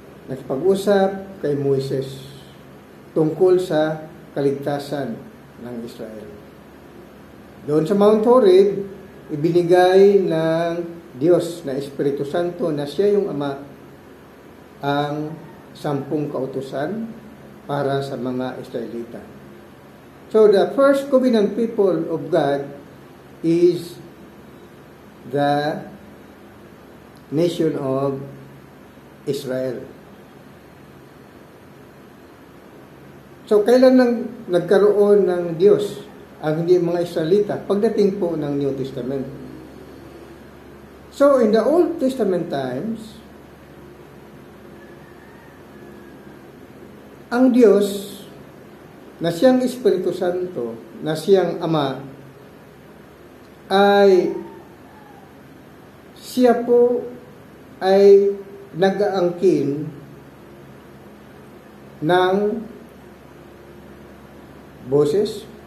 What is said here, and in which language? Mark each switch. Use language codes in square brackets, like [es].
[tl] Nakipag-usap kay Moises tungkol sa kaligtasan ng Israel. Doon sa Mount Horeb, ibinigay ng Diyos na Espiritu Santo na siya yung Ama ang 10 kautusan para sa mga Israelita. [en] So the first covenant people of God is the nation of Israel. [tl] So, kailan nagkaroon ng Diyos ang hindi mga Israelita? Pagdating po ng New Testament. [en] So, in the Old Testament times, [tl] ang Diyos na siyang Espiritu Santo, na siyang Ama, ay siya po ay nag-aangkin ng boses.